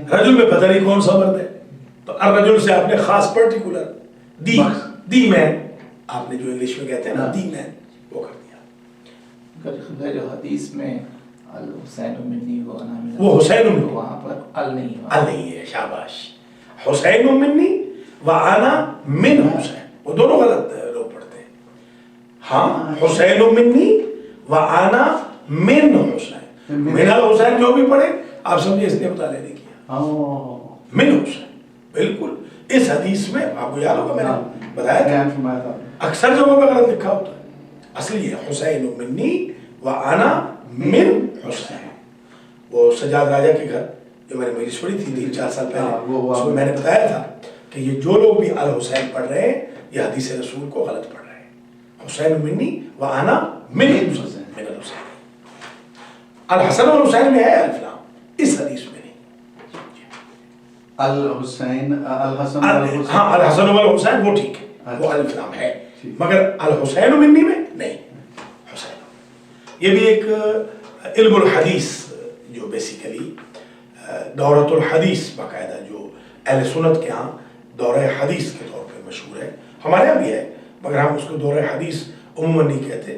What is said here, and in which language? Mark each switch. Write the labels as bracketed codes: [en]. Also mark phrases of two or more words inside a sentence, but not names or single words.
[ur] رجل میں پتہ نہیں کون سا مرد ہے، تو الرجل سے آپ نے خاص [en] particular the man, [ur] آپ نے جو انگلش میں کہتے ہیں نا [en] the man, [ur] وہ کر دیا. جو حدیث میں [ar] الحسین منی وہ حسین منی، [ur] وہاں پر ال نہیں ہے، شاباش، [ar] حسین منی وانا من حسین، [ur] وہ دونوں غلط لوگ پڑھتے ہیں. ہاں [ar] حسین منی وانا من حسین، من الحسین [ur] جو بھی پڑھے آپ سمجھے اس نے مطالعہ نہیں کیا، [ar] من حسین [ur] بالکل. اس حدیث میں آپ کو یاد ہوگا میں نے بتایا تھا اکثر جگہوں پہ غلط لکھا ہوتا ہے، اصلی یہ [ar] حسین منی وانا من حسین. [ur] وہ سجاد راجہ کے گھر جو میں نے مجلس پڑھی تھی 3-4 سال پہلے، اس میں نے بتایا تھا کہ یہ جو لوگ بھی الحسین پڑھ رہے ہیں یہ [ar] حدیث رسول [ur] کو غلط پڑھ رہے ہیں. [ar] حسین منی وانا من حسین، من الحسین، الحسن والحسین [ur] میں ہے الف لام، اس حدیث میں نہیں. الحسین الحسن ہاں [ar] الحسن والحسین [ur] وہ ٹھیک ہے، وہ الف لام ہے، مگر [ar] الحسین منی [ur] میں نہیں. حسین یہ بھی ایک [ar] علم الحدیث [ur] جو بیسیکلی [ar] دورۃ الحدیث [ur] باقاعدہ جو اہل سنت کے ہاں دورہ حدیث کے طور پہ مشہور ہے، ہمارے یہاں بھی ہے مگر ہم اس کو دورہ حدیث عموماً نہیں کہتے.